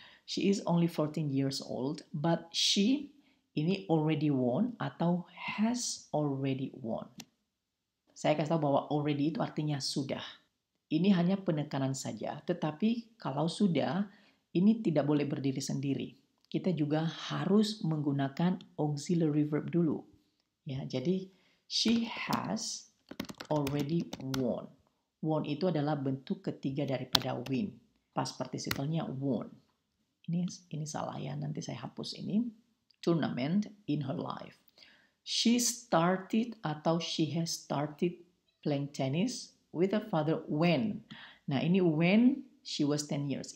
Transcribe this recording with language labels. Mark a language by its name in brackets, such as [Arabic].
[English] She is only 14 years old, but she [Indonesian] ini [English] already won [Indonesian] atau [English] has already won. [Indonesian] Saya kasih tahu bahwa already itu artinya sudah. Ini hanya penekanan saja, tetapi kalau sudah, ini tidak boleh berdiri sendiri. Kita juga harus menggunakan auxiliary verb dulu. Ya, jadi [English] she has already won. [Indonesian] Won itu adalah bentuk ketiga daripada win. Past participle-nya won. Ini salah ya, nanti saya hapus ini. [English] Tournament in her life. She started [Indonesian] atau [English] she has started playing tennis with her father when. [Indonesian] Nah, ini [English] when she was 10 years.